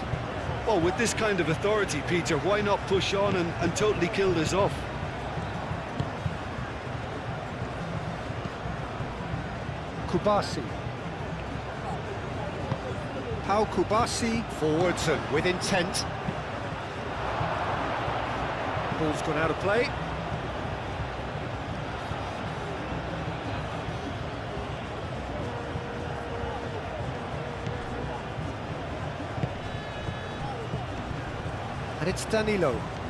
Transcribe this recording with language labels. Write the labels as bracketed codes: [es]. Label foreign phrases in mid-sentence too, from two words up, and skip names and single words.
[en] Well, with this kind of authority, Peter, why not push on and totally kill this off? Kubasi. Pau Kubasi. Forwards and with intent. Ball's gone out of play. And it's Danilo.